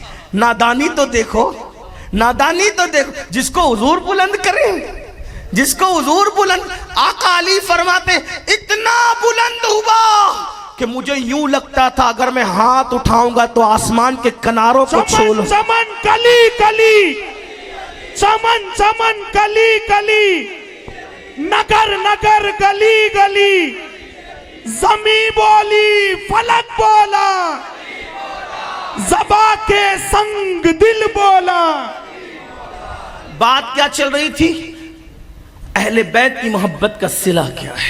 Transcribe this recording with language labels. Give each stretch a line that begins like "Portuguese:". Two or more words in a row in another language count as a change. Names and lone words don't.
Urdu: نادانی تو دیکھو، نادانی تو دیکھو، جس کو حضور بلند کریں، جس کو حضور بلند، آقا علی فرماتے اتنا بلند ہوا کہ مجھے یوں لگتا تھا اگر میں ہاتھ اٹھاؤں گا تو آسمان کے کناروں کو چھو لوں۔ چمن چمن کلی کلی، چمن چمن کلی کلی، نگر نگر گلی گلی، زمین بولی فلک بولا، زبا کے سنگ دل بولا۔ بات کیا چل رہی تھی؟ اہل بیت کی محبت کا صلہ کیا ہے؟